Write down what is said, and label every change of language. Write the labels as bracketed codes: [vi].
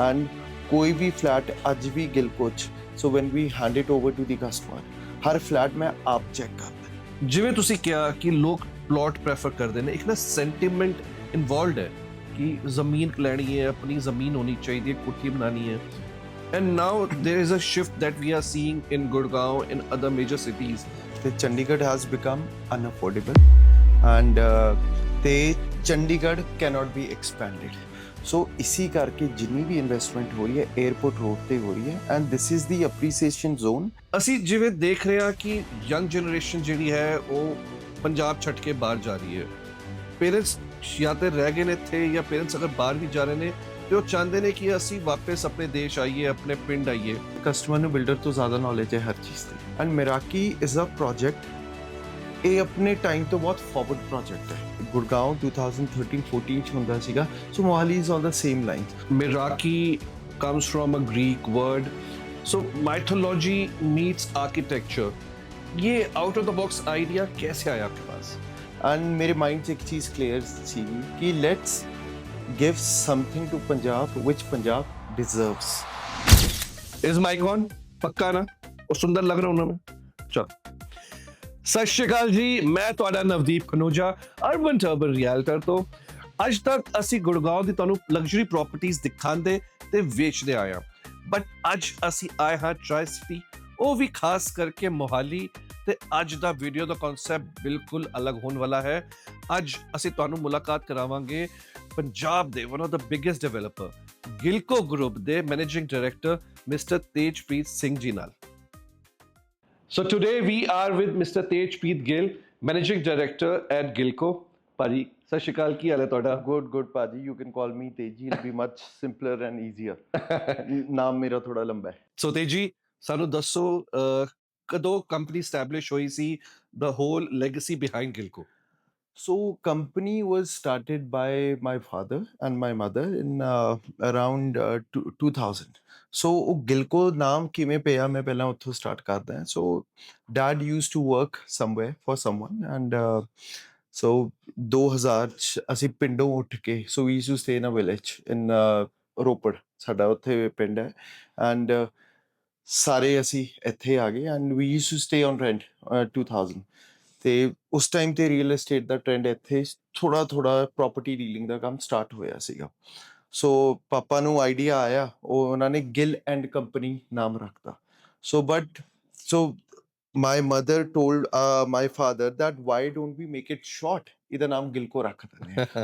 [pa] And ਕੋਈ ਵੀ flat ਅੱਜ ਵੀ Gill coach, [en] so when we hand it over to the customer, [pa] Har flat ਮੈਂ ਆਪ check ਕਰਦਾ। ਜਿਵੇਂ ਤੁਸੀਂ ਕਿਹਾ ਕਿ ਲੋਕ ਪਲਾਟ ਪ੍ਰੈਫਰ ਕਰਦੇ ਨੇ, ਇੱਕ ਨਾ ਸੈਂਟੀਮੈਂਟ ਇਨਵੋਲਵਡ ਹੈ ਕਿ ਜ਼ਮੀਨ ਲੈਣੀ ਹੈ, ਆਪਣੀ ਜ਼ਮੀਨ ਹੋਣੀ ਚਾਹੀਦੀ ਹੈ, ਕੋਠੀ ਬਣਾਉਣੀ ਹੈ। [en] And now there is a shift that we are seeing in Gurgaon, in other major cities. ਤੇ Chandigarh has become unaffordable and ਤੇ Chandigarh cannot be expanded। [pa] ਸੋ ਇਸੀ ਕਰਕੇ ਜਿੰਨੀ ਵੀ ਇਨਵੈਸਟਮੈਂਟ ਹੋ ਰਹੀ ਹੈ 에ਅਰਪੋਰਟ ਰੋਡ ਤੇ ਹੋ ਰਹੀ ਹੈ [en] And this is the appreciation zone. [pa] ਅਸੀਂ ਜਿਵੇਂ ਦੇਖ ਰਹੇ ਹਾਂ ਕਿ ਯੰਗ ਜਨਰੇਸ਼ਨ ਜਿਹੜੀ ਹੈ ਉਹ ਪੰਜਾਬ ਛੱਡ ਕੇ ਬਾਹਰ ਜਾ ਰਹੀ ਹੈ। ਪੇਰੈਂਟਸ ਜਾਂ ਤੇ ਰਹਿ ਗਏ ਨੇ ਇੱਥੇ, ਜਾਂ ਪੇਰੈਂਟਸ ਅਗਰ ਬਾਹਰ ਵੀ ਜਾ ਰਹੇ ਨੇ ਤੇ ਉਹ ਚਾਹੁੰਦੇ ਨੇ ਕਿ ਅਸੀਂ ਵਾਪਸ ਆਪਣੇ ਦੇਸ਼ ਆਈਏ, ਆਪਣੇ ਪਿੰਡ ਆਈਏ। ਕਸਟਮਰ ਨੂੰ ਬਿਲਡਰ ਤੋਂ ਜ਼ਿਆਦਾ ਨੌਲੇਜ ਹੈ ਹਰ ਚੀਜ਼ ਦੀ [en] and Meraki is a project, [pa] ਇਹ ਆਪਣੇ ਟਾਈਮ ਤੋਂ ਬਹੁਤ ਫਾਰਵਰਡ ਪ੍ਰੋਜੈਕਟ ਹੈ। ਗੁੜਗਾਉਂ 2013-14 ਚ ਹੁੰਦਾ ਸੀਗਾ, [en] So Mohali is on the same line. Meraki comes from a Greek word, so mythology meets architecture. [hi] ये [en] out of the box [hi] idea कैसे आया आपके पास? [pa] ਐਂਡ ਮੇਰੇ ਮਾਈਂਡ 'ਚ ਇੱਕ ਚੀਜ਼ ਕਲੀਅਰ ਸੀਗੀ ਕਿ [en] Let's give something to Punjab ਵਿਚ Punjab deserves. Is mic on? [hi] पक्का ना? और सुंदर लग रहा हूं ना मैं? चल। [pa] ਸਤਿ ਸ਼੍ਰੀ ਅਕਾਲ ਜੀ, ਮੈਂ ਤੁਹਾਡਾ ਨਵਦੀਪ ਖਨੋਜਾ, ਅਰਬਨ ਟਰਬਨ ਰਿਐਲਟਰ ਤੋਂ। ਅੱਜ ਤੱਕ ਅਸੀਂ ਗੁੜਗਾਉਂ ਦੀ ਤੁਹਾਨੂੰ ਲਗਜ਼ਰੀ ਪ੍ਰਾਪਰਟੀਆਂ ਦਿਖਾਉਂਦੇ ਤੇ ਵੇਚਦੇ ਆਏ ਹਾਂ, ਬਟ ਅੱਜ ਅਸੀਂ ਆਏ ਹਾਂ ਟ੍ਰਾਈ ਸਿਟੀ, ਉਹ ਵੀ ਖਾਸ ਕਰਕੇ ਮੋਹਾਲੀ। ਤੇ ਅੱਜ ਦਾ ਵੀਡੀਓ ਦਾ ਕਨਸੈਪਟ ਬਿਲਕੁਲ ਅਲੱਗ ਹੋਣ ਵਾਲਾ ਹੈ। ਅੱਜ ਅਸੀਂ ਤੁਹਾਨੂੰ ਮੁਲਾਕਾਤ ਕਰਾਵਾਂਗੇ ਪੰਜਾਬ ਦੇ [en] one of the biggest developer [pa] Gillco group ਦੇ managing director mister Tejpreet Singh ji ਨਾਲ। [en] So today we are with Mr. Tejpreet Gill, Managing Director at Gilco. [pa] ਭਾਜੀ ਸਤਿ ਸ਼੍ਰੀ ਅਕਾਲ, ਕੀ ਹਾਲ ਹੈ ਤੁਹਾਡਾ? [en] Good ਭਾਜੀ, you can call me Teji, it be much simpler and easier. [pa] ਨਾਮ ਮੇਰਾ ਥੋੜਾ ਲੰਬਾ ਹੈ। ਸੋ ਤੇਜੀ, ਸਾਨੂੰ ਦੱਸੋ ਕਦੋਂ ਕੰਪਨੀ ਸਟੈਬਲਿਸ਼ ਹੋਈ ਸੀ, [en] the whole legacy behind Gilco? So company was started by my father and my mother in around 2000. So [pa] ਉਹ ਗਿਲਕੋ ਨਾਮ ਕਿਵੇਂ ਪਿਆ ਮੈਂ ਪਹਿਲਾਂ ਉੱਥੋਂ ਸਟਾਰਟ ਕਰਦਾ ਹਾਂ। [en] So dad used to work somewhere for someone and so 2000 [pa] 'ਚ ਅਸੀਂ ਪਿੰਡੋਂ ਉੱਠ ਕੇ [en] so we used to stay in a village in Ropar [pa] ਸਾਡਾ ਉੱਥੇ ਪਿੰਡ ਹੈ [en] and [pa] ਸਾਰੇ ਅਸੀਂ ਇੱਥੇ ਆ ਗਏ [en] and we used to stay on rent 2000। [pa] ਤੇ ਉਸ ਟਾਈਮ ਤੇ ਰੀਅਲ ਏਸਟੇਟ ਦਾ ਟ੍ਰੈਂਡ ਇੱਥੇ ਥੋੜਾ ਪ੍ਰਾਪਰਟੀ ਡੀਲਿੰਗ ਦਾ ਕੰਮ ਸਟਾਰਟ ਹੋਇਆ ਸੀਗਾ। ਸੋ ਪਾਪਾ ਨੂੰ ਆਈਡੀਆ ਆਇਆ, ਉਹਨਾਂ ਨੇ ਗਿੱਲ ਐਂਡ ਕੰਪਨੀ ਨਾਮ ਰੱਖਤਾ। [en] so my mother told my father that why don't we make it short, [pa] ਇਹਦਾ ਨਾਮ ਗਿਲਕੋ ਰੱਖ ਦਿੰਦੇ ਹਾਂ।